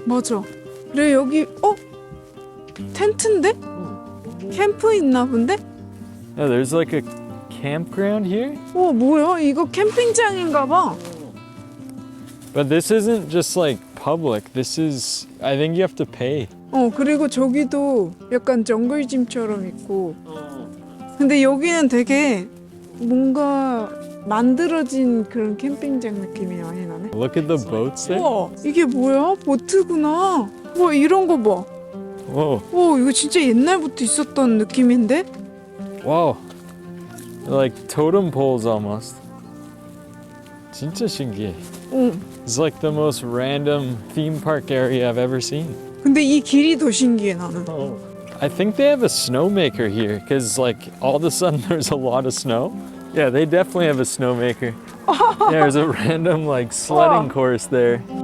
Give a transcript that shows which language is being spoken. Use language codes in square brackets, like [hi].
[ko] 맞아. 그래 여기 텐트인데? 캠프 있나 본데? [en] Yeah, there's like a campground here. [ko] 뭐야? 이거 캠핑장인가 봐. [en] But this isn't just like public. This is, I think you have to pay. [ko] 그리고 저기도 약간 정글짐처럼 있고. 근데 여기는 되게 뭔가 만들어진 그런 캠핑장 느낌이 많이 나네. [en] Look at the boats there. [ko] 이게 뭐야? 보트구나. 이런 거 봐. 이거 진짜 옛날부터 있었던 느낌인데? [en] Wow. Like totem poles almost. [ko] 진짜 신기해. [en] It's like the most random theme park area I've ever seen. [ko] 근데 이 길이 더 신기해 나는. [en] I think they have a snowmaker here because like all of a sudden there's a lot of snow. Yeah, they definitely have a snowmaker. There's a random like sledding course there.